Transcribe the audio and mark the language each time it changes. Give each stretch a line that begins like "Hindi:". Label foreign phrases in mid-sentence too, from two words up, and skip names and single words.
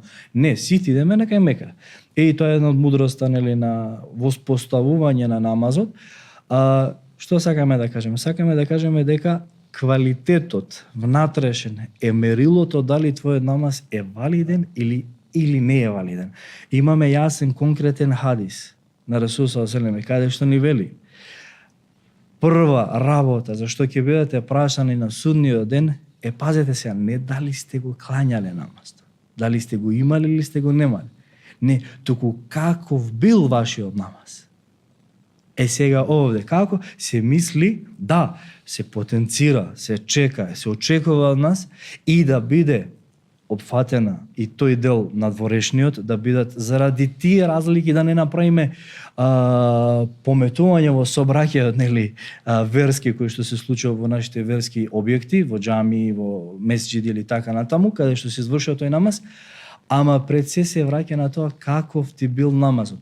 Macedonian: Не, сите идеме на кај Мека. И тоа е една од мудроста, нели, на воспоставување на намазот. Што сакаме да кажеме? Сакаме да кажеме дека квалитетот внатрешен е мерилото дали твојот намаз е валиден или не е валиден. Имаме јасен конкретен хадис на Расул
Arabic: صلى الله عليه وسلم
Macedonian: каде што ни вели: прва работа за што ќе бидете прашани на судниот ден е, пазете се, не дали сте го клањале намаз, дали сте го имали или сте го немали. Не, туку каков бил вашиот намаз. Сега овде, како се мисли, да, се потенцира, се чека, се очекува од нас и да биде опфатена и тој дел надворешниот, да бидат заради тие разлики да не направиме пометување во собраќајот, нели, верски кои што се случува во нашите верски објекти, во џами, во месџиди или така натаму, каде што се извршува тој намаз, ама пред се враќа на тоа каков ти бил намазот.